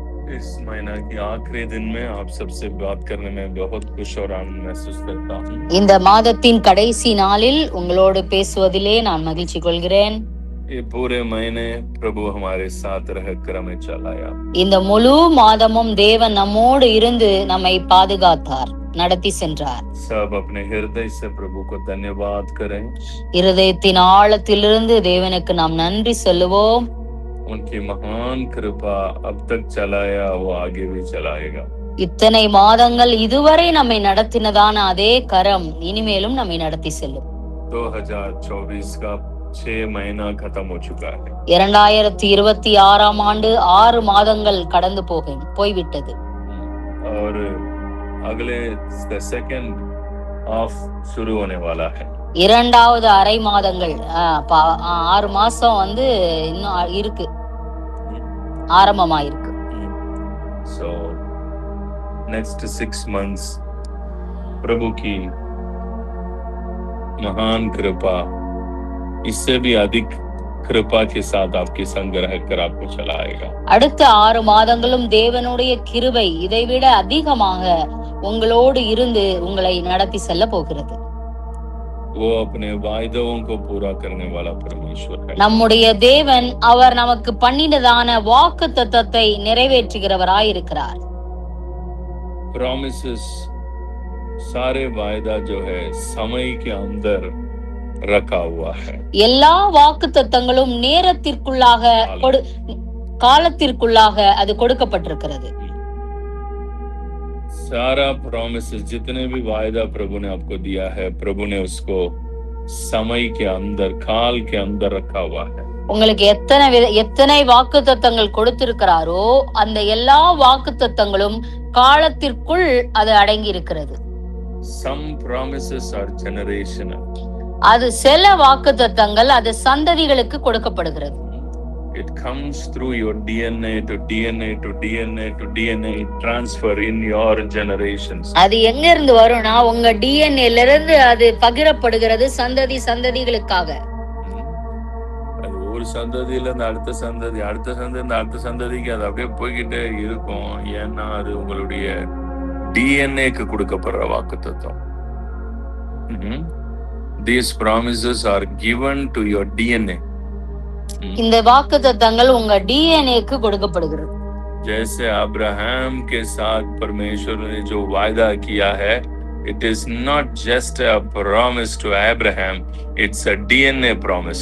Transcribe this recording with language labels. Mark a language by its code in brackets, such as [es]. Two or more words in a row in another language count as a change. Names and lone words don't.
[hi] इस महीना की आखिरी दिन में आप सबसे बात करने में बहुत खुश और आनंद महसूस करता हूँ। [ta] இந்த மாதத்தின் கடைசி நாளில் உங்களோடு பேசுவதிலே நான் மகிழ்ச்சி கொள்கிறேன். [hi] ये पूरे महीने प्रभु हमारे साथ रहकर हमें चलाया। [ta] இந்த முழு மாதமும் தேவன் நம்மோடு இருந்து நம்மை பாதுகாத்தார், நடத்தி சென்றார். [hi] सब अपने हृदय से प्रभु को धन्यवाद करें। [ta] இருதயத்தின் ஆழத்திலிருந்து தேவனுக்கு நாம் நன்றி சொல்லுவோம். [hi] उनकी महान कृपा अब तक चलाया, वो आगे भी चलाएगा। [ta] இத்தனை மாதங்கள் இதுவரை நம்மை நடத்தினதான அதே கரம் இனிமேலும் நம்மை நடத்தி செல்லும். [hi] 2024 का 6 महीना खत्म हो चुका है। [ta] 2026 ஆண்டு 6 மாதங்கள் கடந்து போய்விட்டது. [hi] और अगले [en] second half [hi] शुरू होने वाला है। [ta] இரண்டாவது அரை மாதங்கள் 6 மாசம் இன்னும் இருக்கு, ஆரம்பமா இருக்கு. [en] So next 6 months [hi] प्रभु की महान कृपा, इससे भी अधिक कृपा के साथ आपके संग रहकर आपको चलाएगा। [ta] அடுத்த 6 மாதங்களும் தேவனுடைய கிருபை இதைவிட அதிகமாக உங்களோடு இருந்து உங்களை நடத்தி செல்ல போகிறது. [hi] वो अपने वायदों को पूरा करने वाला परमेश्वर है। [ta] நம்முடைய தேவன் அவர் நமக்கு பண்ணினதான வாக்குத்தத்தத்தை நிறைவேற்றுகிறவராய் இருக்கிறார். [hi] Promises, सारे वायदा जो है समय के अंदर रखा हुआ है। [ta] எல்லா வாக்குத்தத்தங்களும் நேரத்திற்குள்ளாக காலத்திற்குள்ளாக அது கொடுக்கப்பட்டிருக்கிறது. [hi] सारा प्रॉमिसेस, जितने भी वायदा प्रभु ने आपको दिया है, प्रभु ने उसको समय के अंदर, काल के अंदर रखा हुआ है। [ta] உங்களுக்கு எத்தனை வாக்குத்தத்தங்கள் கொடுத்திருக்கிறாரோ அந்த எல்லா வாக்குத்தத்தங்களும் காலத்திற்குள் அது அடங்கி இருக்கிறது. [en] Some promises are generational. [ta] அது சில வாக்குத்தத்தங்கள் அது சந்ததிகளுக்கு கொடுக்கப்படுகிறது. [en] It comes through your DNA to DNA to DNA to DNA transfer in your generations. [ta] அது எங்க இருந்து வரும்னா உங்க டிஎன்ஏல இருந்து அது பகிரப்படுகிறது சந்ததிகளுக்காக. அது ஒரு சந்ததியில இருந்து அடுத்த சந்ததி, அடுத்த சந்ததி அடுத்த சந்ததிக்கு அது அப்படியே போய்கிட்டே இருக்கும். ஏன்னா அது உங்களுடைய டிஎன்ஏக்கு கொடுக்கப்படுற வாக்குத்தத்தம். [en] These promises are given to your DNA. [ta] இந்த வாக்குத்தத்தங்கள் உங்க டிஎன்ஏக்கு கொடுக்கப்படுகிறது. [hi] जैसे अब्राहम के साथ परमेश्वर ने जो वायदा किया है, [en] it is not just a promise to Abraham, it's a DNA promise.